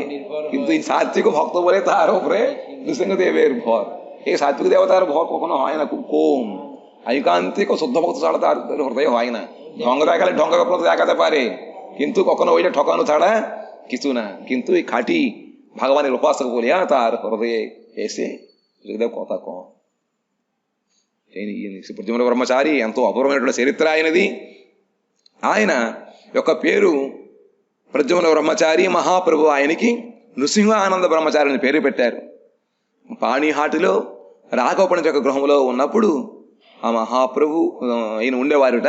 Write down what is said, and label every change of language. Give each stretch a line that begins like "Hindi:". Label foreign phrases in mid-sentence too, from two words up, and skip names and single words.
Bangla: কিন্তু এই সাত্বিক ভক্ত বলে তার উপরে নৃসিংহদেবের ভর। এই সাত্বিক দেবতার ভর কখনো হয় না, খুব কম। ঐকান্তিক ও শুদ্ধ ভক্ত ছাড়া তার হৃদয় হয় না। ঢঙ্গ দেখালে ঢঙ্গ দেখাতে পারে, কিন্তু কখনো ওইটা ঠকানো ছাড়া কিছু না। কিন্তু এই খাঁটি ভগবানের উপাসক বলিয়া তার হৃদয়ে এসে
Telugu: హృదయ కోత కో ప్రద్యుమ్న బ్రహ్మచారి ఎంతో అపూర్వమైనటువంటి చరిత్ర ఆయనది. ఆయన యొక్క పేరు ప్రద్యుమ్న బ్రహ్మచారి. మహాప్రభు ఆయనకి నృసింహ ఆనంద బ్రహ్మచారి అని పేరు పెట్టారు. పాణిహాటిలో రాఘవపండిత యొక్క గృహంలో ఉన్నప్పుడు ఆ మహాప్రభు ఈయన ఉండేవారుట.